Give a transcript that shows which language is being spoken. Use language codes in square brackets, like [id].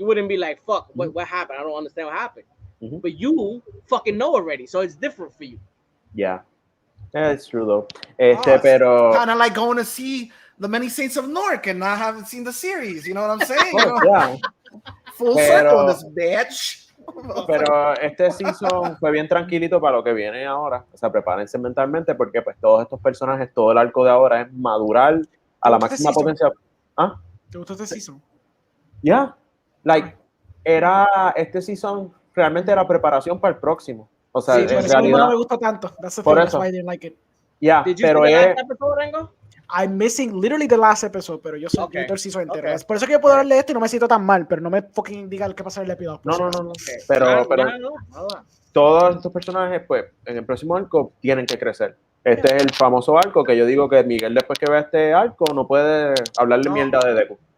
[en] You wouldn't be like, fuck, what happened? I don't understand what happened. But you fucking know already. So it's different for you. Yeah. Yeah, it's true though. [es] Pero [en] kind of like going to see the many Saints of Newark and not having seen the series. You know what I'm saying? Yeah. Full circle, this bitch. [es] Pero este season fue bien tranquilito para lo que viene ahora. O sea, prepárense mentalmente porque pues todos estos personajes, todo el arco de ahora es madurar a la máxima potencia. ¿Ah? ¿Te gustó este season? [en] Yeah. Like, [es] este season realmente era preparación para el próximo. O sea, Sí, en realidad realidad, no me gusta tanto. [en] That's the thing. That's why I didn't like it. Yeah, Did you [es] pero [en] see the last episode, Rengo? I'm missing literally the last episode, [es] pero yo soy el season entero. [en] Okay. [es] Es por eso que yo puedo hablar de esto y no me siento tan mal, pero no me fucking diga qué pasa en el episodio. No. Pero todos estos personajes, pues, en el próximo arco tienen que crecer. Este es el famoso arco que yo digo que Miguel, después que vea este arco, no puede hablarle mierda de Deku.